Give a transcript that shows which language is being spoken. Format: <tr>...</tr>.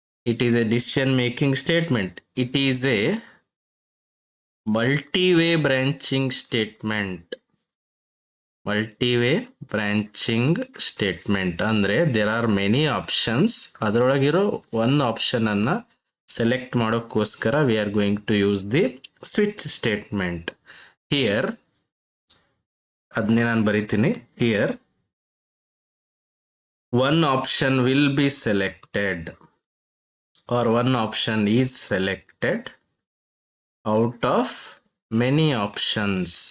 <en>It is a decision making statement. It is a multi-way branching statement. Multi-way branching statement</en> <kn>ಅಂದ್ರೆ</kn> <en>there are many options.</en> <kn>ಅದರೊಳಗಿರೋ</kn> <en>one option</en> <kn>ಅನ್ನ select ಮಾಡೋಕ್ಕೋಸ್ಕರ</kn> <en>we are going to use the switch statement. Here</en> <kn>ಅದನ್ನೇ ನಾನು ಬರೀತೀನಿ.</kn> <en>Here one option will be selected, or one option is selected out of many options.</en>